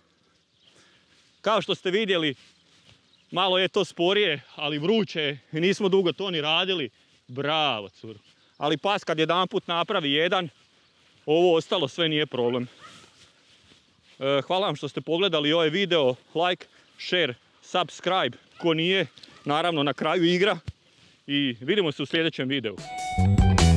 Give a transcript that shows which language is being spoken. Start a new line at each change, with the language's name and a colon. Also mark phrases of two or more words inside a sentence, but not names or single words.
Croatian: Kao što ste vidjeli, malo je to sporije, ali vruće je i nismo dugo to ni radili. Bravo, curo! Ali pas kad jedanput napravi jedan, ovo ostalo sve nije problem. Hvala vam što ste pogledali ovaj video,
English: like, share, subscribe,
Croatian: ko nije, naravno na kraju igra i vidimo se u sljedećem videu.